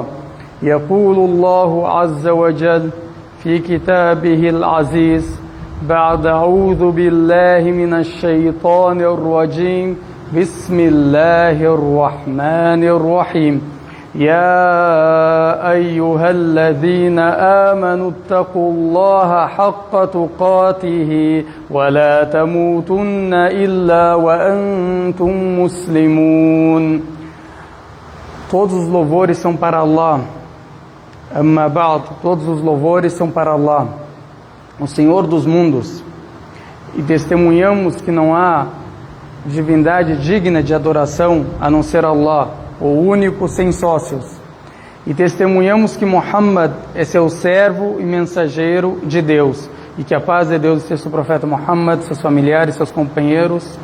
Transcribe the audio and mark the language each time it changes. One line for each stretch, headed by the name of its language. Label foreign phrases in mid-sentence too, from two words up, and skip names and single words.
Arabic: يقول الله عز وجل في كتابه العزيز بعد أعوذ بالله من الشيطان الرجيم بسم الله الرحمن الرحيم. يا أيها الذين آمنوا اتقوا الله حق تقاته ولا تموتن إلا وأنتم مسلمون.
Portuguese: Todos os louvores são para Allah.
Arabic: أما بعد,
Portuguese: todos os louvores são para Allah, o Senhor dos mundos, e testemunhamos que não há divindade digna de adoração a não ser Allah, o único sem sócios, e testemunhamos que Muhammad é seu servo e mensageiro de Deus, e que a paz de Deus esteja sobre o profeta Muhammad, seus familiares, seus companheiros.